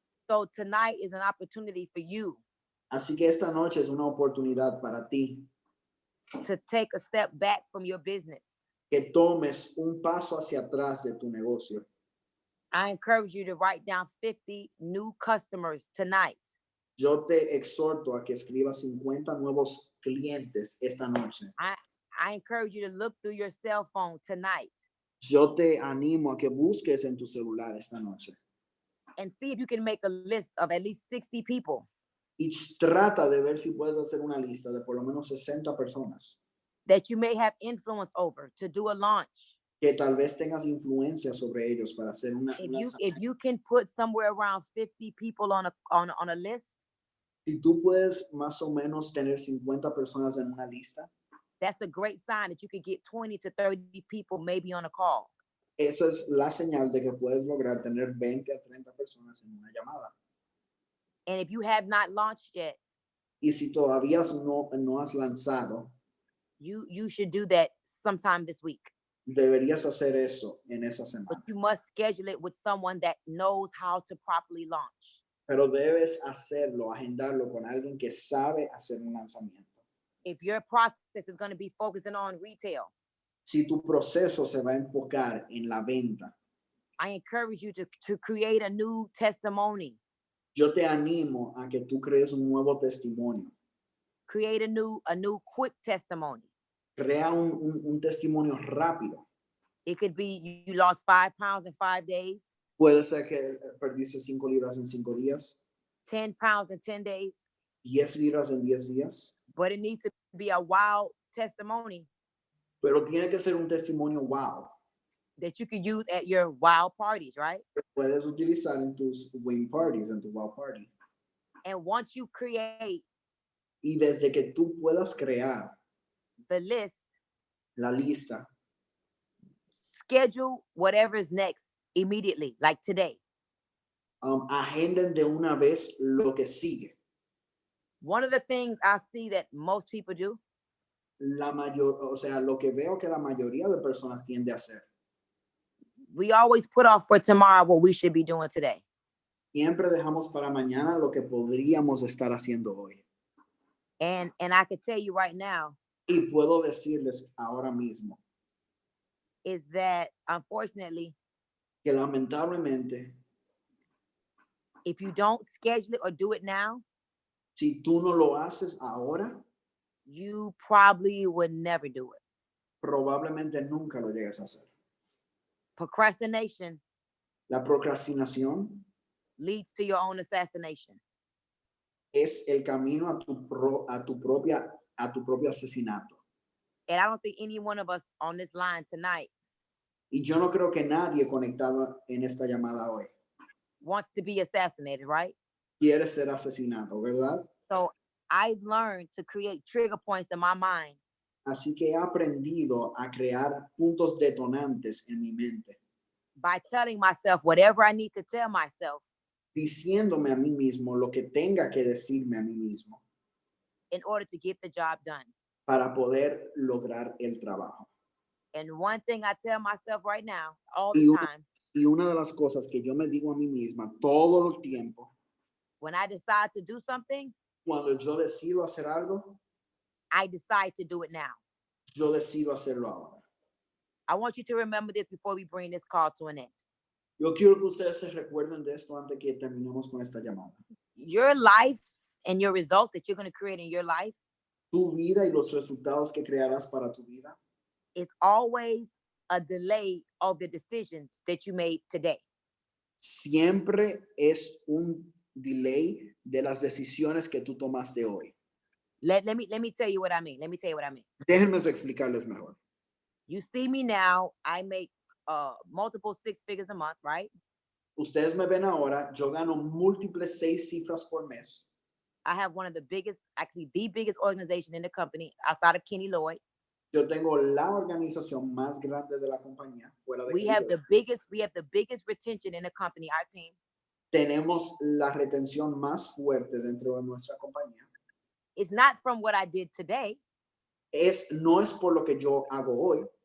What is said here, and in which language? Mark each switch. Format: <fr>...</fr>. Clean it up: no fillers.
<en>So tonight is an opportunity for you.</en> <es>Así que esta noche es una oportunidad para ti.</es> <en>To take a step back from your business.</en> <es>Que tomes un paso hacia atrás de tu negocio.</es> <en>I encourage you to write down 50 new customers tonight.</en> <es>Yo te exhorto a que escribas 50 nuevos clientes esta noche.</es> <en>I encourage you to look through your cell phone tonight.</en> <es>Yo te animo a que busques en tu celular esta noche.</es> <en>And see if you can make a list of at least 60 people.</en> <es>Y trata de ver si puedes hacer una lista de por lo menos 60 personas.</es> <en>That you may have influence over to do a launch.</en> <es>Que tal vez tengas influencia sobre ellos para hacer una.</es> <en>If you can put somewhere around 50 people on a list.</en> <es>Si tú puedes más o menos tener 50 personas en una lista.</es> <en>That's a great sign that you could get 20 to 30 people maybe on a call.</en> <es>Esa es la señal de que puedes lograr tener 20 a 30 personas en una llamada.</es> <en>And if you have not launched yet.</en> <es>Y si todavía no has lanzado.</es> <en>You should do that sometime this week.</en> <es>Deberías hacer eso en esa semana.</es> <en>But you must schedule it with someone that knows how to properly launch.</en> <es>Pero debes hacerlo, agendarlo con alguien que sabe hacer un lanzamiento.</es> <en>If your process is going to be focusing on retail.</en> <es>Si tu proceso se va a enfocar en la venta.</es> <en>I encourage you to create a new testimony.</en> <es>Yo te animo a que tú crees un nuevo testimonio.</es> <en>Create a new quick testimony.</en> <es>Crea un testimonio rápido.</es> <en>It could be you lost 5 pounds in 5 days.</en> <es>Puede ser que perdiste 5 libras en 5 días.</es> <en>10 pounds in 10 days.</en> <es>10 libras en 10 días.</es> <en>But it needs to be a wow testimony.</en> <es>Pero tiene que ser un testimonio wow.</es> <en>That you could use at your wow parties, right?</en> <es>Puedes utilizar en tus</es> <en>wing parties,</en> <es>en tu</es> <en>wow party. And once you create.</en> <es>Y desde que tú puedas crear.</es> <en>The list.</en> <es>La lista.</es> <en>Schedule whatever is next immediately, like today.</en> <es>Agenden de una vez lo que sigue.</es> <en>One of the things I see that most people do.</en> <es>o sea, lo que veo que la mayoría de personas tiende a hacer.</es> <en>We always put off for tomorrow what we should be doing today.</en> <es>Siempre dejamos para mañana lo que podríamos estar haciendo hoy.</es> <en>And I can tell you right now</en> <es>Y puedo decirles ahora mismo</es> <en>is that unfortunately,</en> <es>que lamentablemente,</es> <en>if you don't schedule it or do it now,</en> <es>si tú no lo haces ahora,</es> <en>you probably would never do it.</en> <es>probablemente nunca lo llegues a hacer.</es> <en>Procrastination</en> <es>La procrastinación</es> <en>leads to your own assassination.</en> <es>es el camino a tu propio asesinato.</es> <en>And I don't think any one of us on this line tonight</en> <es>Y yo no creo que nadie conectado en esta llamada hoy</es> <en>wants to be assassinated, right?</en> <es>quiere ser asesinado, ¿verdad?</es> <en>So I've learned to create trigger points in my mind</en> <es>Así que he aprendido a crear puntos detonantes en mi mente,</es> <en>by telling myself whatever I need to tell myself</en> <es>diciéndome a mí mismo lo que tenga que decirme a mí mismo</es> <en>in order to get the job done.</en> <es>para poder lograr el trabajo.</es> <en>And one thing I tell myself right now, all</en> <es>Y</es> <en>the</en> <es>una,</es> <en>time,</en> <es>y una de las cosas que yo me digo a mí misma todo el tiempo,</es> <en>when I decide to do something,</en> <es>cuando yo decido hacer algo,</es> <en>I decide to do it now.</en> <es>yo decido hacerlo ahora.</es> <en>I want you to remember this before we bring this call to an end.</en> <es>Yo quiero que ustedes se recuerden de esto antes que terminemos con esta llamada.</es> <en>Your life and your results that you're going to create in your life</en> <es>Tu vida y los resultados que crearás para tu vida</es> <en>is always a delay of the decisions that you made today.</en> <es>siempre es un delay de las decisiones que tú tomaste hoy.</es> <en>Let me tell you what I mean. Let me tell you what I mean.</en> <es>Déjenme explicarles mejor.</es> <en>You see me now, I make multiple 6 figures a month, right?</en> <es>Ustedes me ven ahora, yo gano múltiples 6 cifras por mes.</es> <en>I have one of the biggest, actually the biggest organization in the company outside of Kenny Lloyd.</en> <es>Yo tengo la organización más grande de la compañía. Fuera de</es> <en>We have the biggest retention in the company, our team.</en> <es>Tenemos la retención más fuerte dentro de nuestra compañía.</es> <en>It's not from what I did today.</en> <es>No es por lo que yo hago hoy.</es>